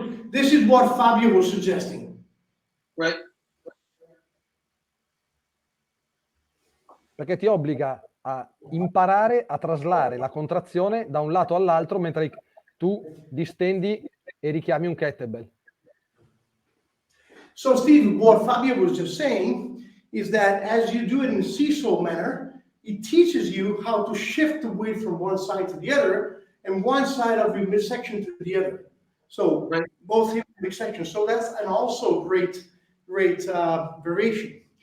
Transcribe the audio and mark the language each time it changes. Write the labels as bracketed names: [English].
[English] This is what Fabio was suggesting. Right. [Italian] Perché ti obbliga a imparare a traslare la contrazione da un lato all'altro mentre tu distendi e richiami un kettlebell. [English] So Steve, what Fabio was just saying is that as you do it in a seesaw manner, it teaches you how to shift the weight from one side to the other and one side of your midsection to the other. So right. Both hip and midsection. So that's an also great variation.